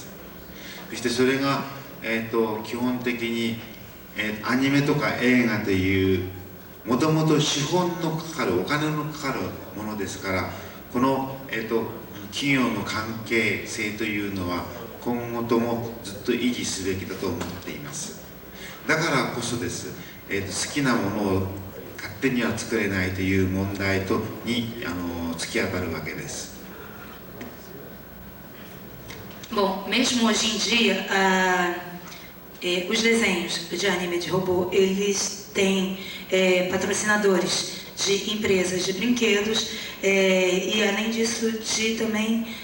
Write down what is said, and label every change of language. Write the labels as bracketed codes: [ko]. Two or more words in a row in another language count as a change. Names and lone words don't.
[ja] そしてそれが、基本的に、アニメとか映画というもともと資本のかかるお金のかかるものですから、この、企業の関係性というのは今後ともずっと維持すべきだと思っています。だからこそです、好きなものを勝手には作れないという問題に突き当たるわけです。 [pt] Bom, mesmo hoje em dia, os desenhos de anime de robô, eles têm patrocinadores de empresas de brinquedos e além disso de também